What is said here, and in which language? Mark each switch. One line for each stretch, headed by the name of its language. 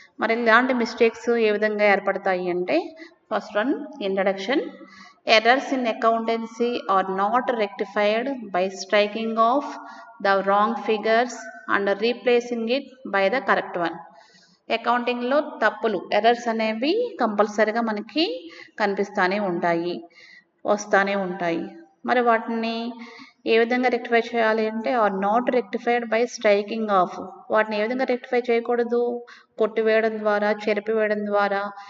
Telugu: మరి ఇలాంటి మిస్టేక్స్ ఏ విధంగా ఏర్పడతాయి అంటే first one, introduction.
English: Errors in accountancy are not rectified by striking off the wrong figures and replacing it by the correct one.
Telugu: అకౌంటింగ్లో తప్పులు, errors అనేవి కంపల్సరీగా మనకి కనిపిస్తూనే ఉంటాయి, వస్తూనే ఉంటాయి. మరి వాటిని ఏ విధంగా రెక్టిఫై చేయాలి అంటే
English: Or not rectified by striking off.
Telugu: వాటిని ఏ విధంగా రెక్టిఫై చేయకూడదు, కొట్టివేయడం ద్వారా, చెరిపివేయడం ద్వారా.